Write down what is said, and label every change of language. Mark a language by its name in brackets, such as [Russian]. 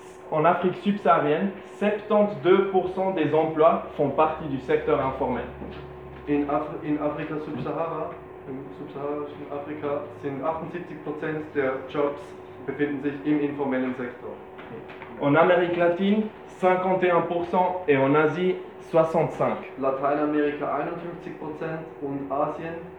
[French] En Afrique subsaharienne, 72% des emplois font partie du secteur informel. [German] In subsaharischen Afrika sind 78% der Jobs befinden sich im informellen Sektor. [French] En Amérique latine, 51% et en Asie, 65%. [German] Lateinamerika 51% und Asien